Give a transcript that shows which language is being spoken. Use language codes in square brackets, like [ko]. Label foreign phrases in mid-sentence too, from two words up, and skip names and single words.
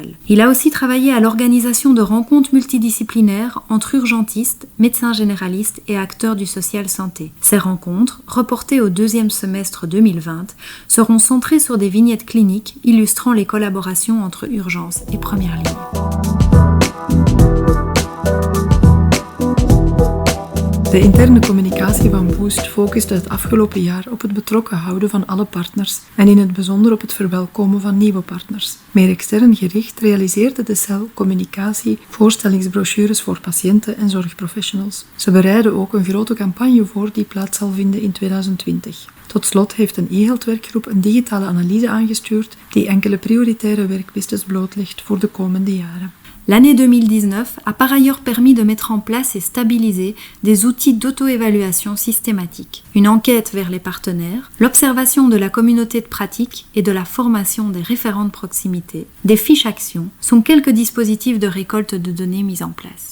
[fr] Il a aussi travaillé à l'organisation de rencontres multidisciplinaires entre urgentistes, médecins généralistes et acteurs du social santé. Ces rencontres, reportées au 2e semestre 2020, seront centrées sur des vignettes cliniques illustrant les collaborations entre urgences et première ligne. [nl] De interne communicatie van Boost focuste het afgelopen jaar op het betrokken houden van alle partners en in het bijzonder op het verwelkomen van nieuwe partners. Meer extern gericht realiseerde de cel communicatie voorstellingsbrochures voor patiënten en zorgprofessionals. Ze bereiden ook een grote campagne voor die plaats zal vinden in 2020. Tot slot heeft een e-health-werkgroep een digitale analyse aangestuurd die enkele prioritaire werkpistes blootlegt voor de komende jaren. [fr] L'année 2019 a par ailleurs permis de mettre en place et stabiliser des outils d'auto-évaluation systématique, une enquête vers les partenaires, l'observation de la communauté de pratique et de la formation des référents de proximité. Des fiches actions sont quelques dispositifs de récolte de données mis en place.